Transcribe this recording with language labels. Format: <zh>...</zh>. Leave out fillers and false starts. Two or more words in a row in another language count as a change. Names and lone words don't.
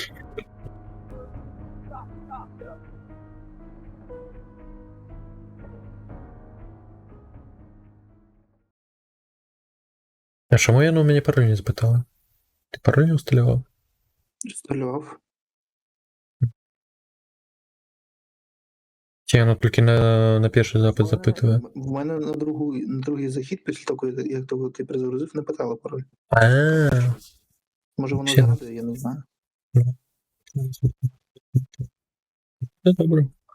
<be>А чаму яно ў мяне пароль не запытала? Ты пароль не усталяваў?</be> <uk>Інсталював.</uk> <be>Ці яно толькі на першы запит запитывае?</be> <uk>В мене на другий захід, після того, як того ти перезагрузив, не питало пароль. Може воно Ще. згадує, я не знаю. Це добре.</uk>